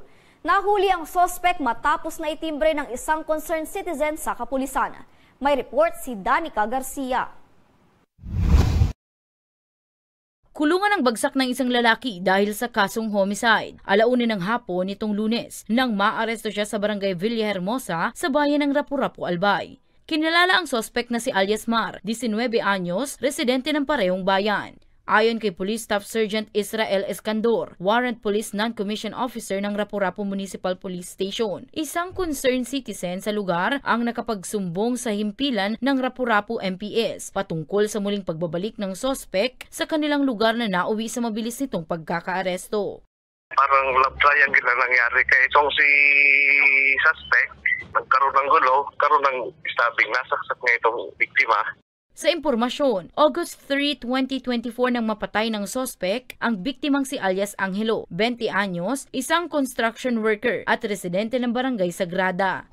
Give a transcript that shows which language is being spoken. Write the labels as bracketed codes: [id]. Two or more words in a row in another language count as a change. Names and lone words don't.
[tl] Nahuli ang sospek matapos na itimbre ng isang [en] concerned citizen [tl] sa kapulisan. May report si Danica Garcia. Kulungan ang bagsak ng isang lalaki dahil sa kasong homicide. Alauna ng hapon nitong Lunes nang maaresto siya sa barangay Villahermosa sa bayan ng Rapu-Rapu, Albay. Kinilala ang sospek na si alias Mar, 19 anyos, residente ng parehong bayan. Ayon kay [en] Police Staff Sergeant [tl] Israel Escandor, [en] Warrant Police Non-Commissioned Officer [tl] ng Rapu-Rapu Municipal Police Station, isang [en] concerned citizen [tl] sa lugar ang nakapagsumbong sa himpilan ng Rapu-Rapu MPS patungkol sa muling pagbabalik ng sospek sa kanilang lugar na nauwi sa mabilis nitong pagkakaaresto. Parang [en] love triangle [tl] na nangyari kay itong si suspect. Nagkaroon ng gulo, karoon ng stabbing, nasaksak nga itong biktima. Sa impormasyon, August 3, 2024 nang mapatay ng sospek ang biktimang si alias Angelo, 20 anyos, isang [en] construction worker [tl] at residente ng barangay Sagrada.